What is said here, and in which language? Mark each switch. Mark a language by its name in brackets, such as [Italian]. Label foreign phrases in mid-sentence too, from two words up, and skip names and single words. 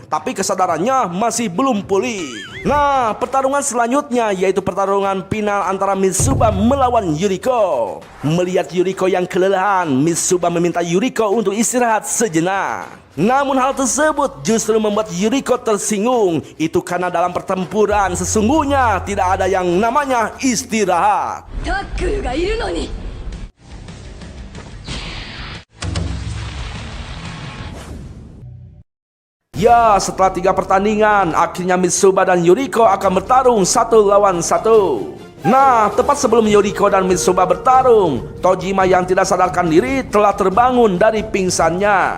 [Indonesian] Tapi kesadarannya masih belum pulih. Nah, pertarungan selanjutnya yaitu pertarungan final antara Mitsuba melawan Yuriko. Melihat Yuriko yang kelelahan, Mitsuba meminta Yuriko untuk istirahat sejenak. Namun hal tersebut justru membuat Yuriko tersinggung. Itu karena dalam pertempuran sesungguhnya tidak ada yang namanya istirahat. [Japanese] タックルがいるのに [Indonesian] Ya, setelah 3 pertandingan, akhirnya Mitsuba dan Yuriko akan bertarung 1 lawan 1. Nah, tepat sebelum Yuriko dan Mitsuba bertarung, Tojima yang tidak sadarkan diri telah terbangun dari pingsannya.